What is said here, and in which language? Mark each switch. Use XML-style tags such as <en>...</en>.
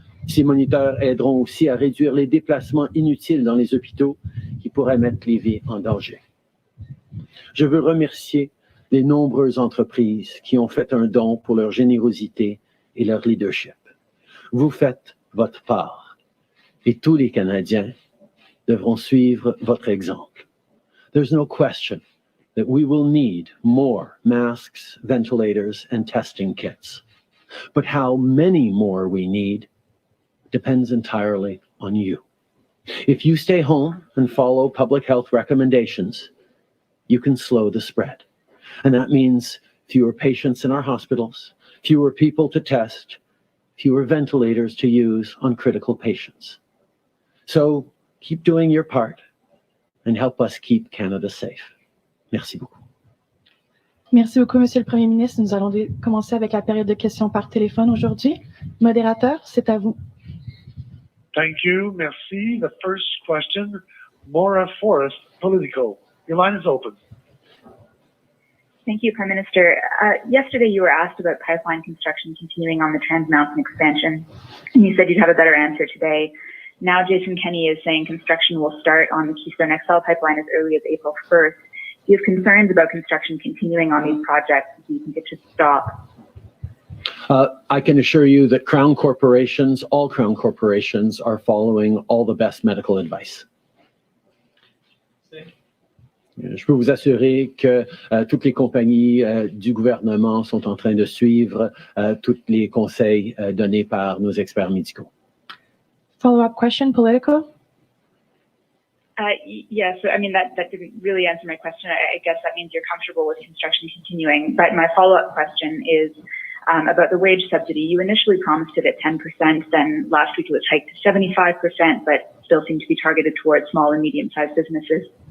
<fr>Ces moniteurs aideront aussi à réduire les déplacements inutiles dans les hôpitaux qui pourraient mettre les vies en danger. Je veux remercier les nombreuses entreprises qui ont fait un don pour leur générosité et leur leadership. Vous faites votre part et tous les Canadiens devront suivre votre exemple.</fr> <en>There's no question that we will need more masks, ventilators, and testing kits. But how many more we need depends entirely on you. If you stay home and follow public health recommendations, you can slow the spread. And that means fewer patients in our hospitals, fewer people to test, fewer ventilators to use on critical patients. So keep doing your part and help us keep Canada safe.</en> <fr>Merci beaucoup. Merci beaucoup, Monsieur le Premier ministre. Nous allons commencer avec la période de questions par téléphone aujourd'hui. Modérateur, c'est à vous.</fr> <en>Thank you. Merci. The first question, Maura Forrest, Politico. Your line is open. Thank you, Prime Minister. Yesterday, you were asked about pipeline construction continuing on the Trans Mountain expansion, and you said you'd have a better answer today. Now, Jason Kenney is saying construction will start on the Keystone XL pipeline as early as April 1st. Do you have concerns about construction continuing on these projects? Do you think it should stop? I can assure you that Crown corporations, all Crown corporations, are following all the best medical advice.</en> <fr>Je peux vous assurer que toutes les compagnies du gouvernement sont en train de suivre tous les conseils donnés par nos experts médicaux.</fr> <en>Follow-up question, political. Yeah, so I mean, that didn't really answer my question. I guess that means you're comfortable with construction continuing. But my follow-up question is about the wage subsidy. You initially promised it at 10%, then last week it was hiked to 75%, but still seemed to be targeted towards small and medium-sized businesses.</en>